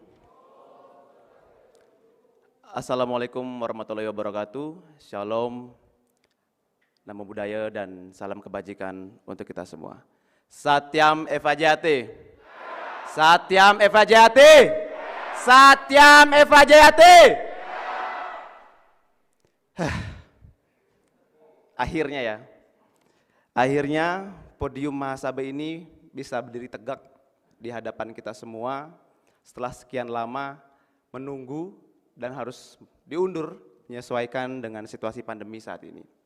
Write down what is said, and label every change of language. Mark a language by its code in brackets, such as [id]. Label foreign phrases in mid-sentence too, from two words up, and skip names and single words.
[ar] السلام عليكم ورحمة الله وبركاته. [id] Shalom, [pi] namo buddhaya [id] dan salam kebajikan untuk kita semua. [sa] सत्यम् एव जयते। सत्यम् एव जयते. सत्यम् एव जयते. [id] Akhirnya ya. Akhirnya podium Mahasabha ini bisa berdiri tegak di hadapan kita semua setelah sekian lama menunggu dan harus diundur menyesuaikan dengan situasi pandemi saat ini.